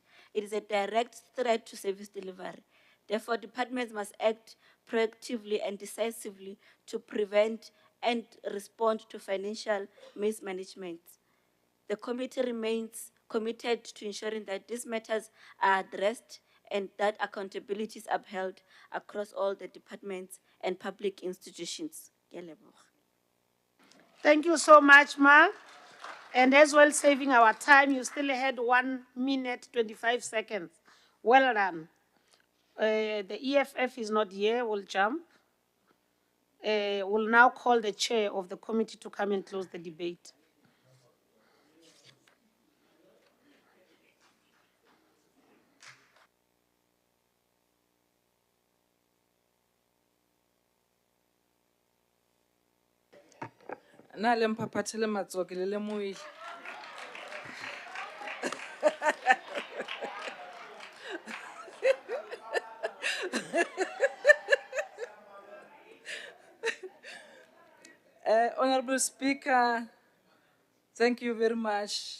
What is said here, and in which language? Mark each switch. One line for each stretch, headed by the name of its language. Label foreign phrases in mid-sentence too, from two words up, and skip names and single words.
English: It is a direct threat to service delivery. Therefore, departments must act proactively and decisively to prevent and respond to financial mismanagement. The committee remains committed to ensuring that these matters are addressed and that accountability is upheld across all the departments and public institutions.
Tswana: Ke a leboga.
English: Thank you so much, Ma. And as well, saving our time, you still had 1 minute, 25 seconds. Well done. The EFF is not here, we'll jump. We'll now call the chair of the committee to come and close the debate. Na le mphapathele matsoke le lemoile. Honorable Speaker, thank you very much.